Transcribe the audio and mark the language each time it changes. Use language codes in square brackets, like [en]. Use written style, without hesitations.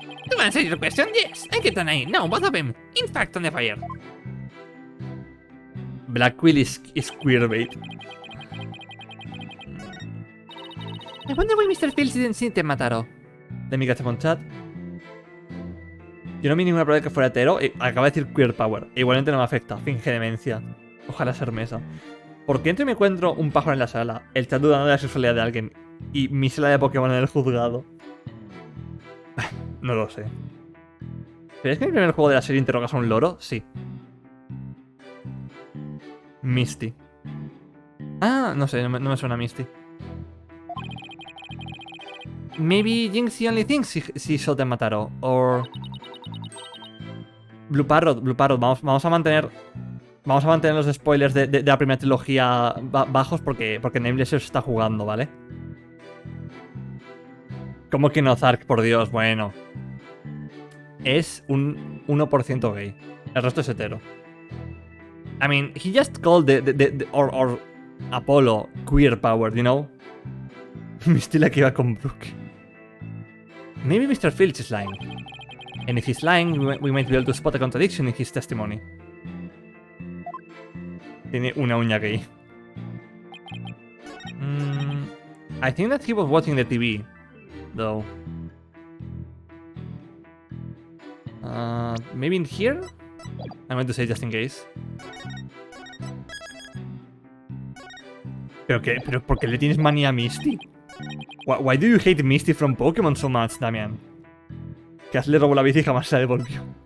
[en] To answer your question, yes, I kept an eye. No, both of them. In fact, on the fire. Blackwell is queerbait. I wonder why Mr. Fields didn't see Temataro. Let me catch up on chat. [es] Yo no vi ninguna prueba de que fuera hetero. Acaba de decir [en] queer power. [es] Igualmente no me afecta. Finge demencia. Ojalá ser mesa. ¿Por qué entre me encuentro un pájaro en la sala, el chat dudando de la sexualidad de alguien y mi sala de Pokémon en el juzgado? No lo sé. ¿Pero es que en el primer juego de la serie interrogas a un loro? Sí. Misty. Ah, no sé, no me suena Misty. [en] Maybe Jinx the only thinks she saw Temataro. Or... Blue Parrot. [es] Vamos a mantener los spoilers de la primera trilogía bajos porque Nameless se está jugando, ¿vale? ¿Cómo que no, Zark? Por Dios, bueno. Es un 1% gay. El resto es hetero. [en] I mean, he just called or Apollo queer power, you know? [es] Misty la que iba con Brooke. [en] Maybe Mr. Filch is lying. And if he's lying, we might be able to spot a contradiction in his testimony. [es] Tiene una uña gay. [en] I think that he was watching the TV, though. Maybe in here? I'm going to say just in case. [es] ¿Pero qué? ¿Pero por qué le tienes manía a Misty? [en] Why do you hate Misty from Pokémon so much, Damian? [es] Que le robó la bici y jamás se la devolvió.